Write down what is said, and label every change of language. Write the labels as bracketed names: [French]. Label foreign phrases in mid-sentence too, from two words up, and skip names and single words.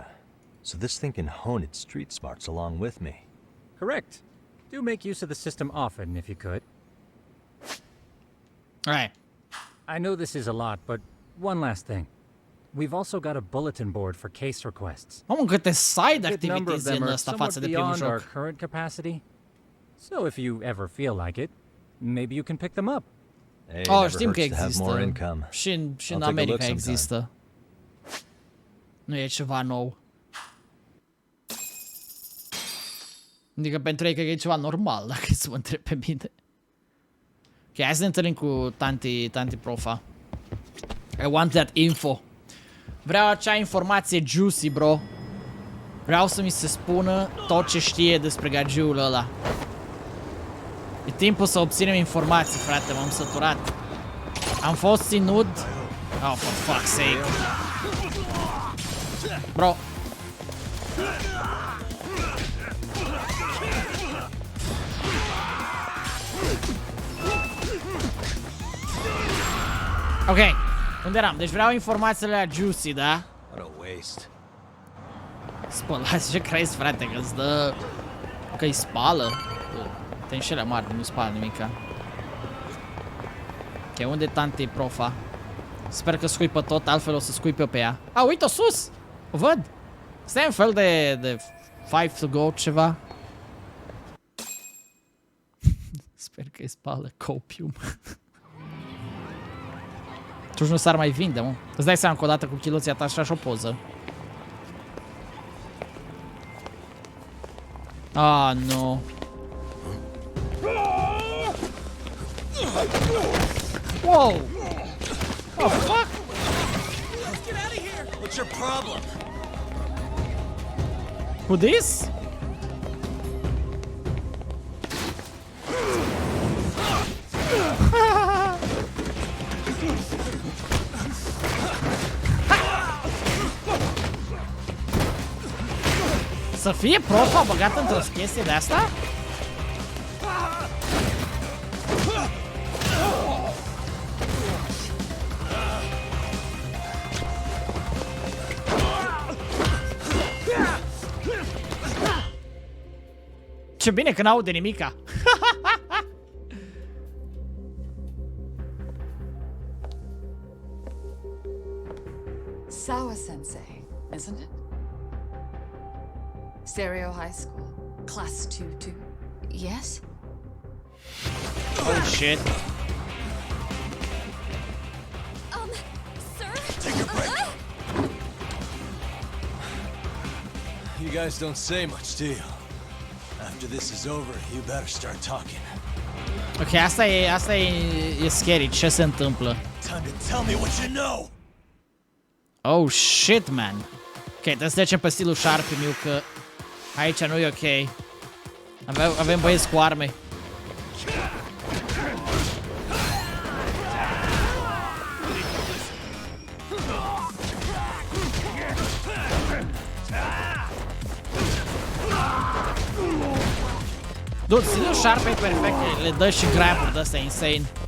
[English] So this thing can hone its street smarts along with me. Correct. Do make use of the system often if you could. Alright. I know this is a lot, but one last thing. We've also got a bulletin board for case requests. [Romanian] Mamă, câte side [English] A good number of [Romanian] activities în [English] them are [Romanian] ăsta [English] somewhat [Romanian] față de primul [English] beyond our [Romanian] joc. [English] current capacity. So if you ever feel like it, maybe you can pick them up. Hey, Oh, never [Romanian] știm că [English] hurts to have more [Romanian] există. [English] income. [Romanian] Și în [English] I'll take a look [Romanian] America [English] sometime. [Romanian] există. Nu e ceva nou. Adică pentru ei cred că e ceva normal, dacă să mă întreb pe mine. Ok, hai să ne întâlnim cu tanti profa. [English] I want that info. [Romanian] Vreau acea informație [English] juicy, bro. [Romanian] Vreau să mi se spună tot ce știe despre gagiul ăla. E timpul să obținem informații, frate, m-am săturat. Am fost ținut. [English] Oh, for fuck's sake. Bro. [Romanian] Ok, unde eram? Deci vreau informațiile la juicy, da? [English] What a waste. [Romanian] Spălați, ce crezi, frate, că îți dă... că îi spală? Te înșelă mare, nu spală nimica. Ok, unde e tanti profa? Sper că scuipă tot, altfel o să scuip eu pe ea. A, uite-o sus! O văd! Stai un fel de [English] five to go [Romanian] ceva. Sper că îi spală copium. Atunci nu s-ar mai vinde, mă. Îți dai seama că odată cu chiloții atașași o poză. Ah, nu. [English] Wow! Oh, fuck! Let's get out of here! What's your problem? With this? [Romanian] Să fie profa băgată într-o chestie de asta? Ce bine că n-aude nimica. [English] Sawa-sensei, isn't it? Stereo High School, Class 2-2. Yes? Oh shit. Sir? Take a break. You guys don't say much, do you? After this is over, you better start talking. [Romanian] Ok, asta e scary. Ce se întâmplă? [English] Time to tell me what you know. Oh shit, man. [Romanian] Ok, trebuie să trecem pe stilul Sharpie-miu, că aici nu e ok. Avem băieți cu arme. Dude, stilul Sharpie e perfect, le dă și grab-uri de-astea insane.